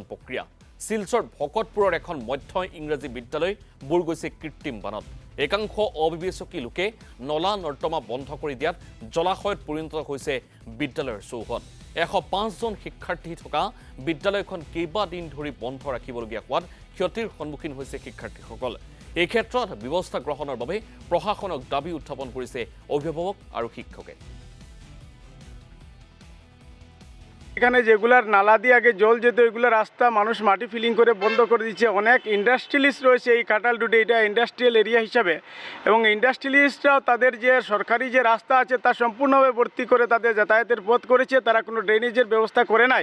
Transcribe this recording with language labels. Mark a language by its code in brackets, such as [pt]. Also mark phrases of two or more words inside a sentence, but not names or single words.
[as] প্ৰক্ৰিয়া শিলচৰ ভকতপুৰৰ এখন মধ্য ইংৰাজী বিদ্যালয় বুৰ গৈছে কৃত্ৰিম বানত একাংশ অবিবেচকি লোকে নলা নৰ্দমা বন্ধ কৰি দিয়াত জলাশয়ত পৰিণত হৈছে বিদ্যালয়ৰ চৌহদ 105 জন শিক্ষাৰ্থী থকা বিদ্যালয়খন কেইবাদিন ধৰি বন্ধ ৰাখিবলগীয়া হোৱাত ক্ষতিৰ সন্মুখীন হৈছে শিক্ষাৰ্থীসকল এই ক্ষেত্ৰত ব্যৱস্থা গ্ৰহণৰ বাবে প্ৰশাসনক দাবী উত্থাপন কৰিছে অভিভাৱক আৰু শিক্ষকে [bn] এখানে যেগুলার নালা দিয়ে আগে জল যেত এগুলো রাস্তা মানুষ মাটি ফিলিং করে বন্ধ করে দিচ্ছে অনেক ইন্ডাস্ট্রিয়ালিস্ট রয়েছে এই কাটালডুডে এটা [en] industrial area [bn] হিসাবে এবং ইন্ডাস্ট্রিয়ালিস্টরাও তাদের যে সরকারি যে রাস্তা আছে তা সম্পূর্ণভাবে ভর্তি করে তাদের যাতায়াতের পথ করেছে তারা কোনো ড্রেনেজের ব্যবস্থা করে নাই